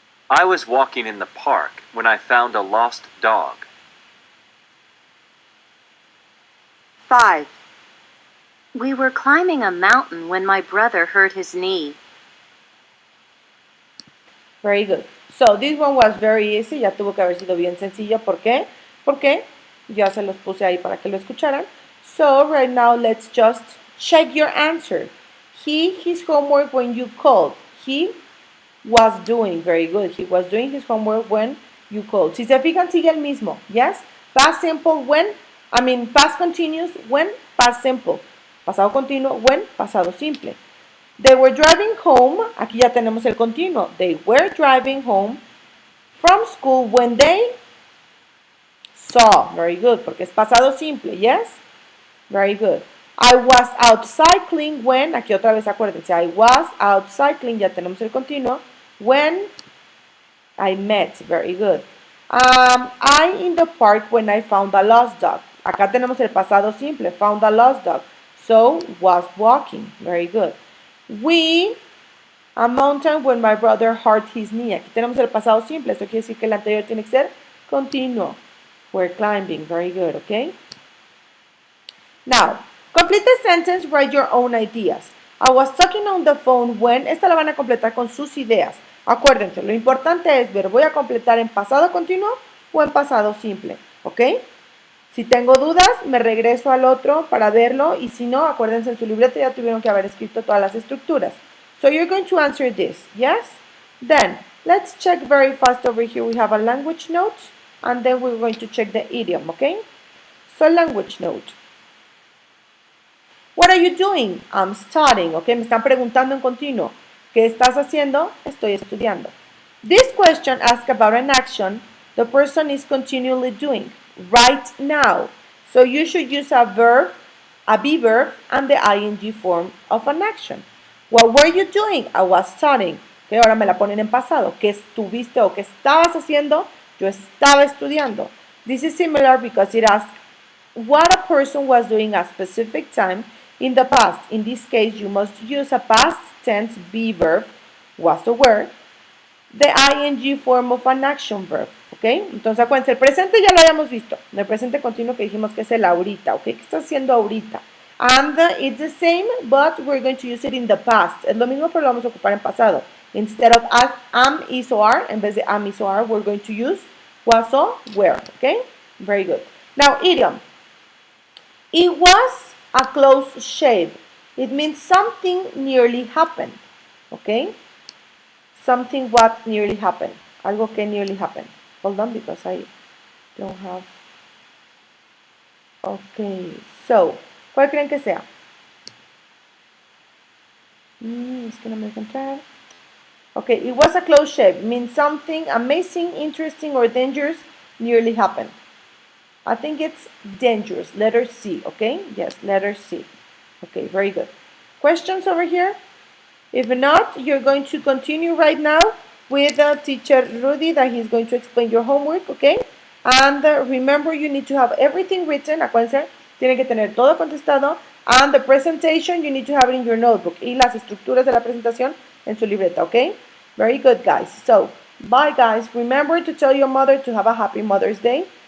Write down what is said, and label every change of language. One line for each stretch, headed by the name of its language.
English: I was walking in the park when I found a lost dog. 5, We were climbing a mountain when my brother hurt his knee. Very good. So, this one was very easy.
Spanish: Ya tuvo que haber sido bien sencillo. ¿Por qué? Porque ya se los puse ahí para que lo escucharan.
English: So, right now, let's just check your answer. His homework when you called. He was doing. Very good. He was doing his homework when you called.
Spanish: Si se fijan, sigue el mismo.
English: Yes? Past simple when. Past continuous when. Past simple.
Spanish: Pasado continuo
English: when.
Spanish: Pasado simple.
English: They were driving home.
Spanish: Aquí ya tenemos el continuo.
English: They were driving home from school when they saw. Very good.
Spanish: Porque es pasado simple.
English: Yes? Very good. I was out cycling when.
Spanish: Aquí otra vez acuérdense.
English: I was out cycling.
Spanish: Ya tenemos el continuo.
English: When I met. Very good. I in the park when I found a lost dog.
Spanish: Acá tenemos el pasado simple.
English: Found a lost dog. So, was walking. Very good. We, a mountain when my brother hurt his knee.
Spanish: Aquí tenemos el pasado simple. Esto quiere decir que el anterior tiene que ser continuo.
English: We're climbing. Very good, okay? Now, complete the sentence, write your own ideas. I was talking on the phone when.
Spanish: Esta la van a completar con sus ideas. Acuérdense, lo importante es ver, ¿voy a completar en pasado continuo o en pasado simple? ¿Ok? Si tengo dudas, me regreso al otro para verlo, y si no, acuérdense, en su libreta ya tuvieron que haber escrito todas las estructuras.
English: So you're going to answer this, yes? Then, let's check very fast over here. We have a language note, and then we're going to check the idiom, okay? So, language note. What are you doing? I'm studying, okay?
Spanish: Me están preguntando en continuo. ¿Qué estás haciendo? Estoy estudiando.
English: This question asks about an action the person is continually doing right now. So you should use a verb, a be verb, and the ing form of an action. What were you doing? I was studying.
Spanish: Okay, ahora me la ponen en pasado. ¿Qué estuviste o qué estabas haciendo? Yo estaba estudiando.
English: This is similar because it asks what a person was doing at a specific time in the past. In this case, you must use a past tense be verb, was or were, the ing form of an action verb. ¿Ok?
Spanish: Entonces, acuérdense, el presente ya lo habíamos visto. El presente continuo que dijimos que es el ahorita. ¿Ok? ¿Qué está haciendo ahorita?
English: And it's the same, but we're going to use it in the past.
Spanish: Es lo mismo, pero lo vamos a ocupar en pasado.
English: Instead of am, is, or are,
Spanish: en vez de
English: am, is, or are, we're going to use was or were. ¿Ok? Very good. Now, idiom. It was a close shave. It means something nearly happened. ¿Ok? Something what nearly happened.
Spanish: Algo que
English: nearly happened. Hold on, because I don't have...
Spanish: Ok, so, ¿cuál creen que sea? Es que no me encontrar.
English: Ok, it was a close shave. Means something amazing, interesting, or dangerous nearly happened. I think it's dangerous. Letter C, okay? Yes, letter C. Okay, very good. Questions over here? If not, you're going to continue right now with teacher Rudy, that he's going to explain your homework, okay? And remember, you need to have everything written.
Spanish: Acuérdense, tienen que tener todo contestado.
English: And the presentation, you need to have it in your notebook.
Spanish: Y las estructuras de la presentación en su libreta, okay?
English: Very good, guys. So, bye, guys. Remember to tell your mother to have a happy Mother's Day.